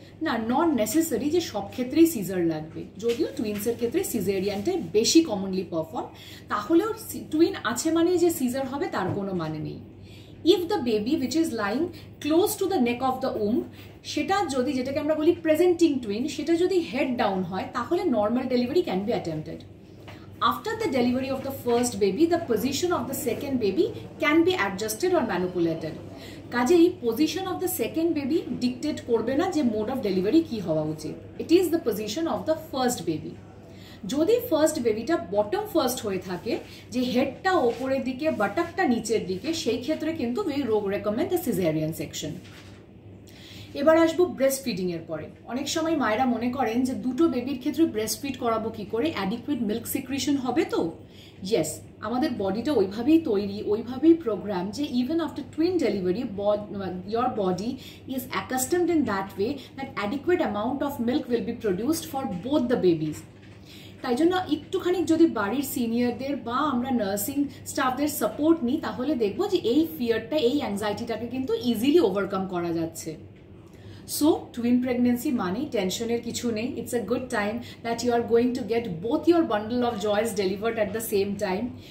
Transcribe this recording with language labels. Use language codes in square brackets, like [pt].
[bn] না, not necessary যে সব ক্ষেত্রেই সিজার লাগবে. যদিও টুইন্সের ক্ষেত্রে সিজারিয়ানটাই বেশি কমনলি পারফর্ম, তাহলেও টুইন আছে মানে যে সিজার হবে তার কোনো মানে নেই. [en] If the baby which is lying close to the neck of the womb, [bn] সেটা যদি, যেটাকে আমরা বলি প্রেজেন্টিং টুইন, সেটা যদি হেড ডাউন হয়, তাহলে [en] Normal delivery can be attempted. After the delivery of the first baby, the position of the second baby can be adjusted or manipulated. [bn] কাজেই position of the second baby dictate করবে না যে mode of delivery কি হওয়া উচিত. [en] It is the position of the first baby. [bn] যদি first বেবিটা bottom first হয়ে থাকে, যে হেডটা ওপরের দিকে বাটাকটা নিচের দিকে, সেই ক্ষেত্রে কিন্তু [en] We recommend the caesarean section. [bn] এবার আসবো ব্রেস্ট ফিডিং এর পরে. অনেক সময় মায়েরা মনে করেন যে দুটো বেবির ক্ষেত্রে ব্রেস্ট ফিড করাবো কি করে, অ্যাডিকুয়েট মিল্ক সিক্রিশন হবে তো? [en] yes, [bn] আমাদের বডিটা ওইভাবেই তৈরি, ওইভাবেই প্রোগ্রাম যে [en] Even after twin delivery your body is accustomed in that way that adequate amount of milk will be produced for both the babies. [bn] তাই জন্য একটুখানি যদি বাড়ির সিনিয়রদের বা আমরা নার্সিং স্টাফদের সাপোর্ট নিই, তাহলে দেখবো যে এই ফিয়ারটা, এই অ্যাংজাইটিটাকে কিন্তু ইজিলি ওভারকাম করা যাচ্ছে. [en] so [bn] টুইন প্রেগনেন্সি মানেই টেনশনের কিছু নেই. [en] It's a good time that you are going to get both your bundle of joys delivered at the same time.